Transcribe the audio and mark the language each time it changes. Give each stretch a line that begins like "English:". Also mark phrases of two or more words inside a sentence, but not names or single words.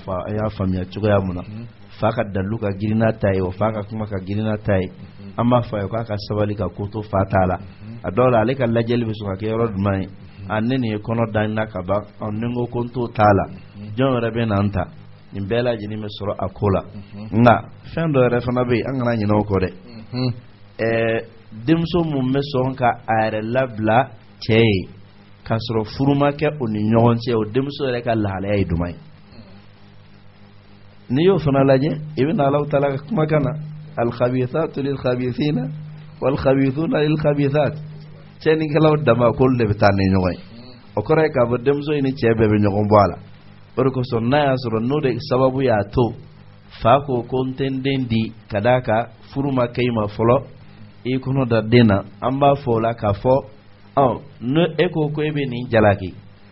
Bambara: fɔ an y'a faamuya cogoya mun na fa ka dalu ka girin n'a ta ye o fa ka kuma ka girin n'a ta ye an b'a fɔ a ye k'a ka sabali ka ko to fa t'a la a dɔw la ale ka lajɛli bɛ sɔn ka kɛ yɔrɔ jumɛn ye ne nin ye kɔnɔ da na ka ban ni ko ko n t'o t'a la jɔn yɛrɛ bɛ na n ta nin bɛɛ lajɛlen bɛ sɔrɔ a ko la nka fɛn dɔ yɛrɛ fana bɛ yen an kana ɲinɛ o kɔ dɛ denmuso mun bɛ sɔn ka a yɛrɛ labila cɛ ye k'a sɔrɔ furu ma kɛ o ni ɲɔgɔn cɛ o denmuso yɛrɛ ka lahalaya ye jumɛn ye n'i y'o fana lajɛ i bɛ na Alahu Taala ka kumakan na
Arabic: الخبيثات للخبيثين والخبيثون للخبيثات
Bambara: cɛnikɛlaw dama k'olu de bɛ taa ni ɲɔgɔn ye o kɔrɔ ye k'a fɔ denmuso in ni cɛ bɛɛ bɛ ɲɔgɔn bɔ a la o de kosɔn n'a y'a sɔrɔ n'o de sababu y'a to fa ko ko n tɛ n den di ka d'a kan furu ma kɛ i ma fɔlɔ i kɔnɔ da den na an b'a fɔ o la k'a fɔ ne e ko ko e bɛ nin jalaki